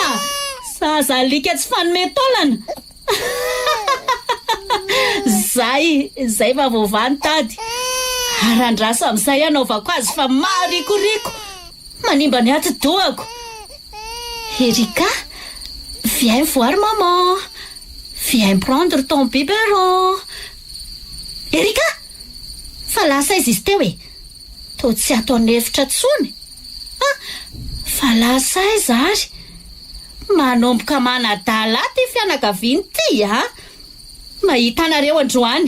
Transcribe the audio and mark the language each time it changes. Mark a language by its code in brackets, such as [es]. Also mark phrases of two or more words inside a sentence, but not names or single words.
[mg] Zaza alika tsy fanome taolana. Zay fa vovany tady. Arandraso amin'izay anaovako azy fa marikoriko. Manimba ny aty doako. Erika, [fr] viens voir maman. Viens prendre ton biberon. [mg] Erika, fa lasa izy teo e. To tsy ataony hevitra tsony. Fa lasa izy ary. Manomboka manadala ty fianakaviany ty mahita anareo androany.